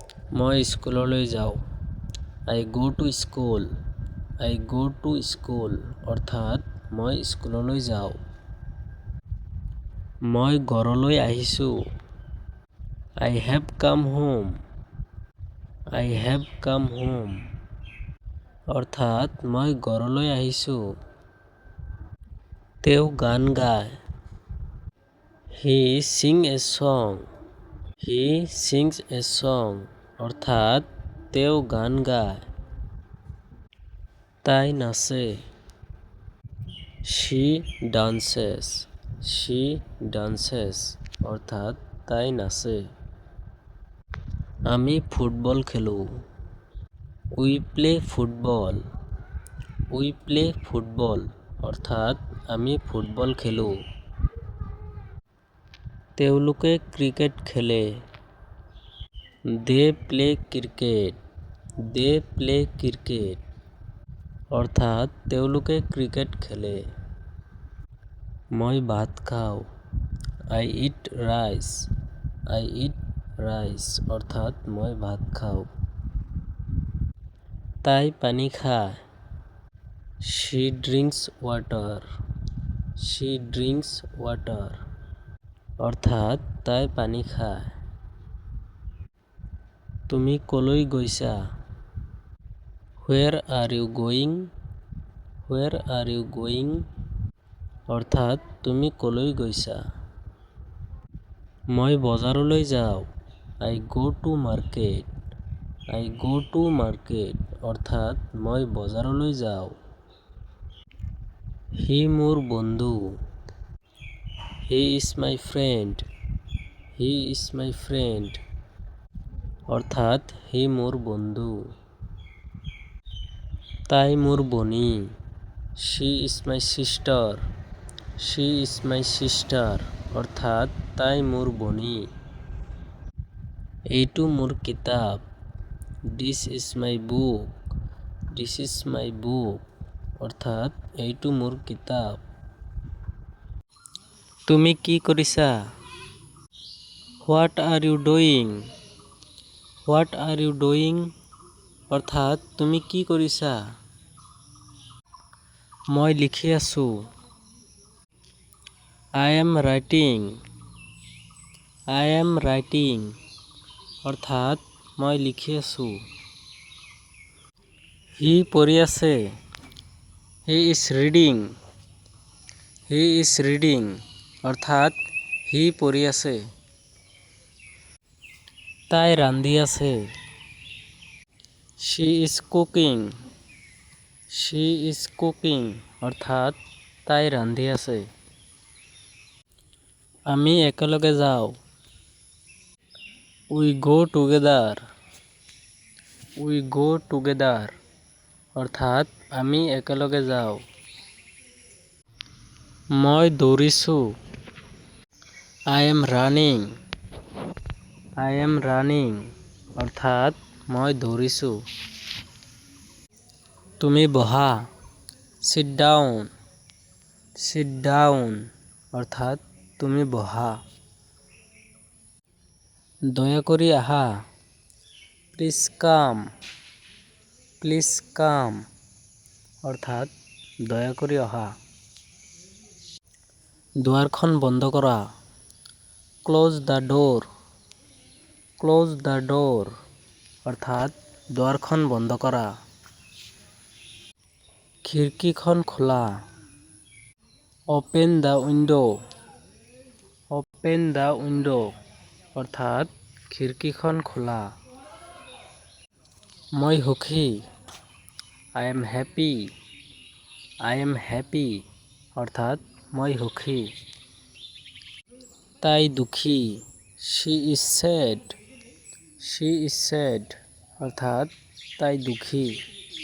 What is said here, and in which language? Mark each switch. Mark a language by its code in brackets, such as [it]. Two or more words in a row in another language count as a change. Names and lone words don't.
[as] মই স্কুললৈ যাওঁ। [en] I go to school. I go to school [as] অৰ্থাৎ মই স্কুললৈ যাওঁ। মই ঘৰলৈ আহিছোঁ। [en] I have come home. I have come home [as] অৰ্থাৎ মই ঘৰলৈ আহিছোঁ। তেওঁ গান গায়। [en] He sings a song. He sings a song [as] অৰ্থাৎ তেওঁ গান গায়। তাই নাচে। [en] She dances. She dances [as] অৰ্থাৎ তাই নাচে। আমি ফুটবল খেলোঁ। [en] We play football. We play football [as] অৰ্থাৎ আমি ফুটবল খেলোঁ। তেওঁলোকে ক্ৰিকেট খেলে। [en] They play cricket. They play cricket [as] অৰ্থাৎ তেওঁলোকে ক্ৰিকেট খেলে। মই ভাত খাওঁ। [en] I eat rice. I eat rice [as] অৰ্থাৎ মই ভাত খাওঁ। তাই পানী খায়। [en] She drinks water. She drinks water [as] অৰ্থাৎ তাই পানী খায়। তুমি কলৈ গৈছা? [en] Where are you going? Where are you going [as] অৰ্থাৎ তুমি কলৈ গৈছা? মই বজাৰলৈ যাওঁ। [en] I go to market. I go to market [as] অৰ্থাৎ মই বজাৰলৈ যাওঁ। সি মোৰ বন্ধু। [en] He is my friend. He is my friend [as] অৰ্থাৎ সি মোৰ বন্ধু। তাই মোৰ ভনী। [en] She is my sister. She is my sister [as] অৰ্থাৎ তাই মোৰ ভনী। এইটো মোৰ কিতাপ। [en] This is my book. This is my book [as] অৰ্থাৎ এইটো মোৰ কিতাপ। তুমি কি কৰিছা? [en] What are you doing? What are you doing [as] অৰ্থাৎ তুমি কি কৰিছা? মই লিখি আছোঁ। [en] I am writing. I am writing [as] অৰ্থাৎ মই লিখি আছোঁ। সি পঢ়ি আছে। [en] He is reading. He is reading [as] অৰ্থাৎ সি পঢ়ি আছে। তাই ৰান্ধি আছে। [en] She is cooking. She is cooking [as] অৰ্থাৎ তাই ৰান্ধি আছে। আমি একেলগে যাওঁ। [en] We go together. We go together [as] অৰ্থাৎ আমি একেলগে যাওঁ। মই দৌৰিছোঁ। [en] I am running. I am running [as] অৰ্থাৎ মই দৌৰিছোঁ। তুমি বহা। [en] Sit down. Sit down [as] অৰ্থাৎ তুমি বহা। দয়া কৰি আহা। [en] Please come. Please come [as] অৰ্থাৎ দয়া কৰি অহা। দুৱাৰখন বন্ধ কৰা। [en] Close the door. Close the door [as] অৰ্থাৎ দুৱাৰখন বন্ধ কৰা। খিৰিকীখন খোলা। [en] Open the window. Open the window [as] অৰ্থাৎ খিৰিকীখন খোলা। মই সুখী। [en] I am happy. I am happy [as] অৰ্থাৎ মই সুখী। তাই দুখী। [en] She is sad. She is sad [as] অৰ্থাৎ তাই দুখী।